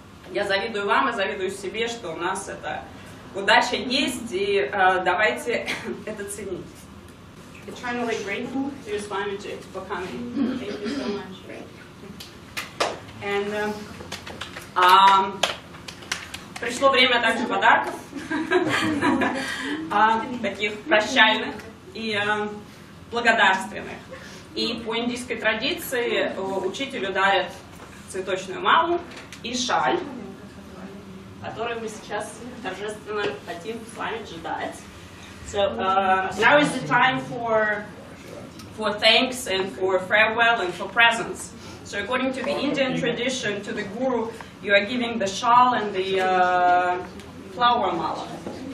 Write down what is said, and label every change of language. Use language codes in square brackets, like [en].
[ru] Я завидую вам и завидую себе, что у нас эта удача есть, и давайте это ценить. [en] Eternally grateful to your Swamiji for coming. Thank you so much. [ru] And пришло время также подарков, таких прощальных и благодарственных. И по индийской традиции учителю дарят цветочную малу и шаль, которую мы сейчас торжественно хотим с вами ждать. [en] So now is the time for thanks and for farewell and for presents. So according to the Indian tradition, to the guru, you are giving the shawl and the flower mala.